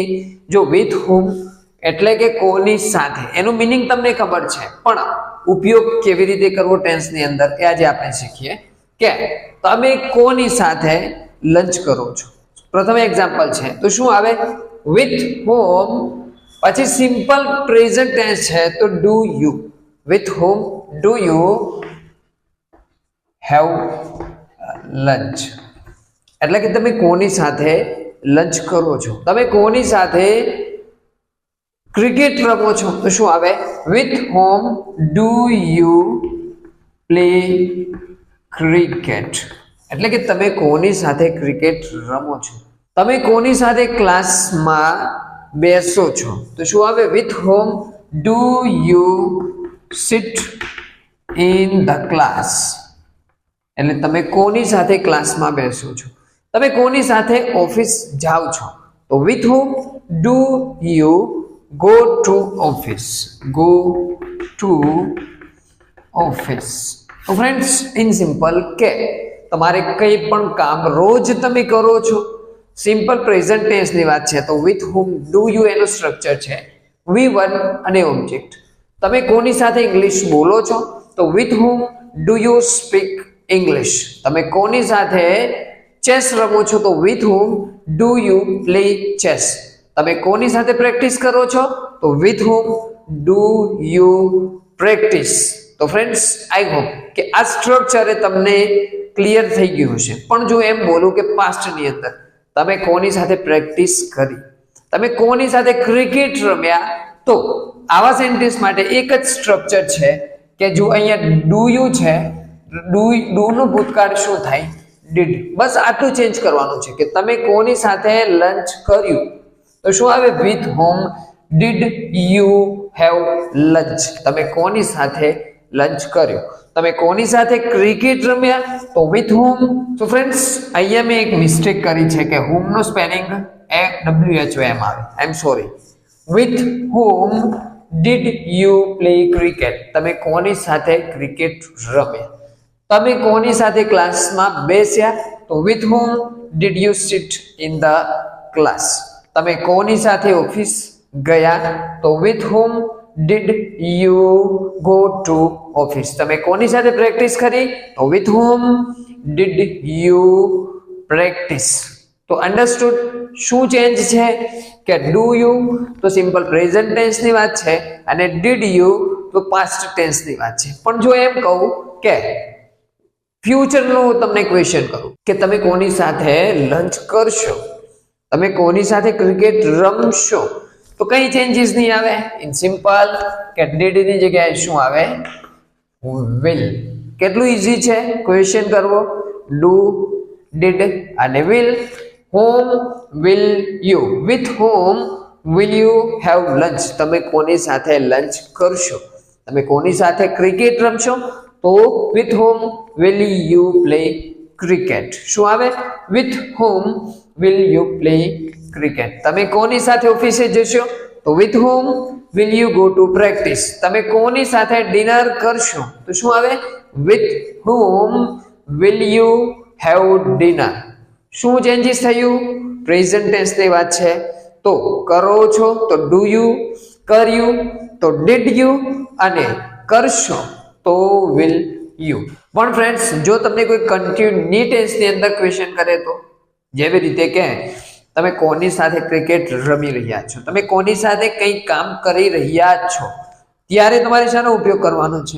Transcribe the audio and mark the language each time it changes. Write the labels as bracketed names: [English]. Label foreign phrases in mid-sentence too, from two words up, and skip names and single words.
[Gujarati] જો [English] with whom [Gujarati] એટલે કે કોની સાથે, એનું મીનિંગ તમને ખબર છે, પણ ઉપયોગ કેવી રીતે કરવો ટેન્સની અંદર એ આજે આપણે શીખીએ. કે તમે કોની સાથે લંચ કરો છો. પ્રથમ એક્ઝામ્પલ છે તો શું આવે? [English] with whom, [Gujarati] પછી સિમ્પલ પ્રેઝન્ટ ટેન્સ છે તો [English] do you. with whom do you have lunch, [Gujarati] એટલે કે તમે કોની સાથે લંચ કરો છો. તમે કોની સાથે ક્રિકેટ રમો છો તો શું આવે? [English] with whom do you play cricket, [Gujarati] એટલે કે તમે કોની સાથે ક્રિકેટ રમો છો. તમે કોની સાથે ક્લાસમાં બેસો છો તો શું આવે? [English] with whom do you sit in the class, [Gujarati] એટલે તમે કોની સાથે ક્લાસમાં બેસો છો. તમે કોની સાથે ઓફિસ જાઓ છો તો [English] with whom do you go to office, go to office. [Gujarati] તો ફ્રેન્ડ્સ, [English] in simple [Gujarati] કે તમારે કંઈ પણ કામ રોજ તમે કરો છો, સિમ્પલ પ્રેઝન્ટ ટેન્સની વાત છે તો [English] with whom do you [Gujarati] એનું સ્ટ્રક્ચર છે V1 અને ઓબ્જેક્ટ. તમે કોની સાથે ઇંગ્લિશ બોલો છો તો [English] with whom do you speak English. [Gujarati] તમે કોની સાથે ચેસ રમો છો તો [English] with whom do you play chess. [Gujarati] તમે કોની સાથે પ્રેક્ટિસ કરો છો તો [English] with whom do you practice. [Gujarati] તો ફ્રેન્ડ્સ, [English] I hope [Gujarati] કે આ સ્ટ્રક્ચર તમને ક્લિયર થઈ ગયું હશે. પણ જો એમ બોલું કે પાસ્ટની અંદર તમે કોની સાથે પ્રેક્ટિસ કરી, તમે કોની સાથે ક્રિકેટ રમ્યા, તો આવા સેન્ટેન્સ માટે એક જ સ્ટ્રક્ચર છે કે જો અહીંયા [English] do you [Gujarati] છે, ડુ નું ભૂતકાળ શું થાય? [English] ડીડ. [Gujarati] બસ આટલું ચેન્જ કરવાનું છે કે તમે કોની સાથે લંચ કર્યું તો શું આવે? [English] with whom did you have lunch. [Gujarati] તમે કોની સાથે લંચ કર્યો. તમે કોની સાથે ક્રિકેટ રમ્યા તો [English] with whom. [Gujarati] તો ફ્રેન્ડ્સ, અહીંયા મેં એક મિસ્ટેક કરી છે કે whom નો સ્પેલિંગ WHOM આવે. [English] I am sorry. with whom did you play cricket. [Gujarati] તમે કોની સાથે ક્રિકેટ રમ્યા. તમે કોની સાથે ક્લાસમાં બેસ્યા તો [English] with whom did you sit in the class. [Gujarati] તમે કોની સાથે ઓફિસ ગયા તો [English] with whom did you go to office. [Gujarati] તમે કોની સાથે પ્રેક્ટિસ કરી તો [English] with whom did you practice. [Gujarati] તો અન્ડરસ્ટુડ શું ચેન્જ છે કે [English] do you [Gujarati] તો સિમ્પલ પ્રેઝન્ટ ટેન્સની વાત છે અને [English] did you [Gujarati] તો પાસ્ટ ટેન્સની વાત છે. પણ જો એમ કહું કે ફ્યુચરનું તમને ક્વેશ્ચન કરું કે તમે કોની સાથે લંચ કરશો, તમે કોની સાથે ક્રિકેટ રમશો, તો કઈ ચેન્જીસ નહીં આવે. ઇન સિમ્પલ કે ડીડ ની જગ્યાએ શું આવે? વિલ. કેટલું ઈઝી છે ક્વેશ્ચન કરવો. ડુ, ડીડ અને વિલ. [English] whom will you, with whom will you have lunch. [Gujarati] તમે કોની સાથે લંચ કરશો. તમે કોની સાથે ક્રિકેટ રમશો તો [English] with whom will you play cricket. [Gujarati] શું આવે? [English] with whom will you play cricket. [Gujarati] તમે કોની સાથે ઓફિસે જશો તો [English] with whom will you go to practice. [Gujarati] તમે કોની સાથે ડિનર કરશો તો શું આવે? [English] with whom will you have dinner. [Gujarati] શું ચેન્જીસ થયું? પ્રેઝન્ટ ટેન્સની વાત છે તો કરો છો તો [English] do you, [Gujarati] કર્યું તો [English] did you [Gujarati] અને કરશો તો [English] will you. [Gujarati] પણ ફ્રેન્ડ્સ, જો તમને કોઈ કન્ટિન્યુ ટેન્સની અંદર ક્વેશ્ચન કરે તો, જેવી રીતે કે તમે કોની સાથે ક્રિકેટ રમી રહ્યા છો, તમે કોની સાથે કંઈ કામ કરી રહ્યા છો, ત્યારે તમારે શાનો ઉપયોગ કરવાનો છે?